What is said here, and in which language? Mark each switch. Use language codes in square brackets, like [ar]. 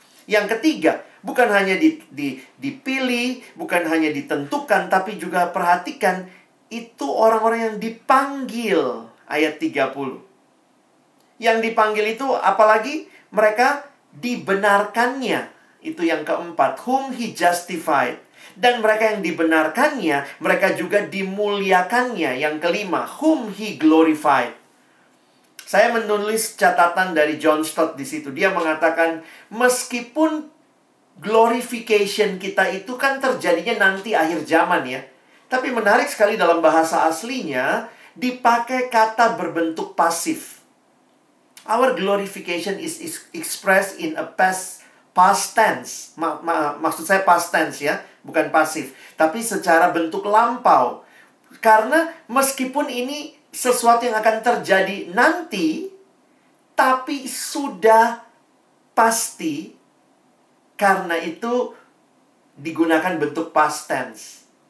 [id] Yang ketiga, bukan hanya dipilih, bukan hanya ditentukan, tapi juga perhatikan, itu orang-orang yang dipanggil. Ayat 30. Yang dipanggil itu apalagi? Mereka dibenarkannya. Itu yang keempat. Whom He justified. Dan mereka yang dibenarkannya, mereka juga dimuliakannya. [en] Yang kelima, whom He glorified. [id] Saya menulis catatan dari John Stott di situ. Dia mengatakan, meskipun glorification kita itu kan terjadinya nanti akhir zaman ya. Tapi menarik sekali dalam bahasa aslinya, dipakai kata berbentuk pasif. [en] Our glorification is expressed in a past tense. [id] Maksud saya past tense ya, bukan pasif. Tapi secara bentuk lampau. Karena meskipun ini sesuatu yang akan terjadi nanti, tapi sudah pasti, karena itu digunakan bentuk past tense.